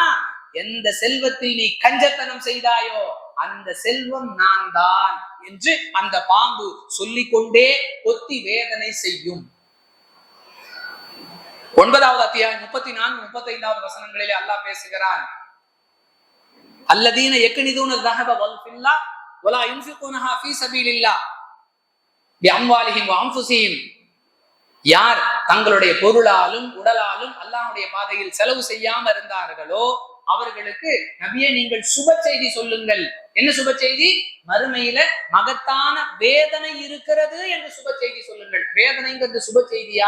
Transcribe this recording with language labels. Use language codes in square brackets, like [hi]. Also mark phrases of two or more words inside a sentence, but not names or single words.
[ta] எந்த செல்வத்தில் நீ கஞ்சத்தனம் செய்தாயோ அந்த செல்வம் நான் தான் என்று அந்த பாம்பு சொல்லிக்கொண்டே கொத்தி வேதனை செய்யும். 9வது அத்தியாயம் 34, 35வது வசனங்களிலே அல்லாஹ் பேசுகிறான். [ar] الذين يكنزون ذهب والفضة ولا ينفقونها في سبيل الله بأموالهم وأنفسهم. [ta] யார் தங்களுடைய பொருளாலும் உடலாலும் அல்லாஹ்வுடைய பாதையில் செலவு செய்யாம இருந்தார்களோ அவர்களுக்கு நபியே நீங்கள் சுப செய்தி சொல்லுங்கள். என்ன சுப செய்தி? மறுமையில மகத்தான வேதனை இருக்கிறது என்று சுப செய்தி சொல்லுங்கள். வேதனைங்கிறது சுப செய்தியா?